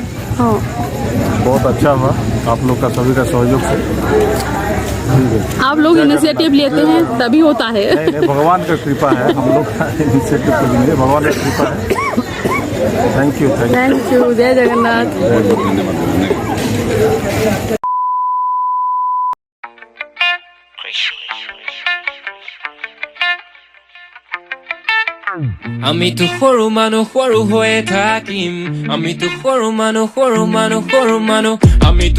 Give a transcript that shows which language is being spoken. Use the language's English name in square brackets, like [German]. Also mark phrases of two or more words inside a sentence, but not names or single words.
[Hindi] हाँ बहुत अच्छा हुआ आप लोग का, सभी का सहयोग से। आप लोग इनिशिएटिव लेते हैं तभी होता है। नहीं भगवान का कृपा है, हम लोग का इनिशिएटिव तो नहीं है, भगवान का कृपा है। [English] Thank you. [Hindi] जय जगन्नाथ। [Assamese] আমিতো সৰু মানুহ সৰু হৈয়ে থাকিম, আমিতো সৰু মানুহ আমিতো